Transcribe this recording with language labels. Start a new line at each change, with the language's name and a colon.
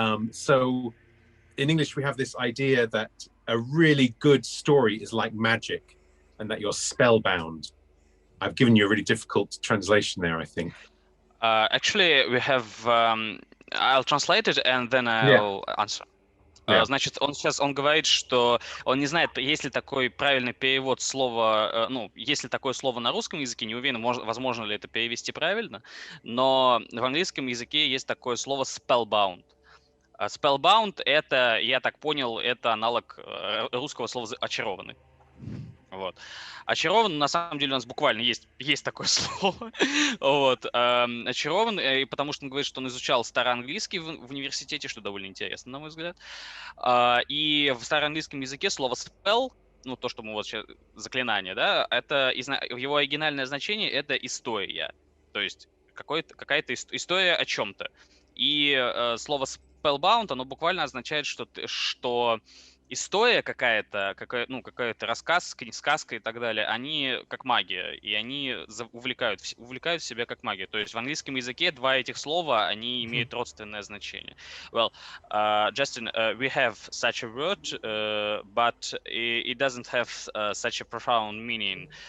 English: So in English, we have this idea that a really good story is like magic and that you're spellbound. I've given you a really difficult translation there, I think. Actually, we have... I'll translate it and then I'll answer.
Russian: Значит, он говорит, что он не знает, есть ли такой правильный перевод слова, есть ли такое слово на русском языке, не уверен, возможно ли это перевести правильно, но в английском языке есть такое слово spellbound. Spellbound — это, я так понял, это аналог русского слова «очарованный». Вот. Очарован, на самом деле, у нас буквально есть такое слово. Вот. Очарован, потому что он говорит, что он изучал староанглийский в университете, что довольно интересно, на мой взгляд. И в староанглийском языке слово spell, то, что мы вот сейчас, заклинание, да, это его оригинальное значение — это история. То есть какая-то история о чем-то. И слово spellbound, оно буквально означает, что история какая-то рассказ, сказка и так далее, они как магия, и они увлекают в себя как магия. То есть в английском языке два этих слова, они имеют родственное значение.
English: Well, Justin, we have such a word, but it doesn't have such a profound meaning.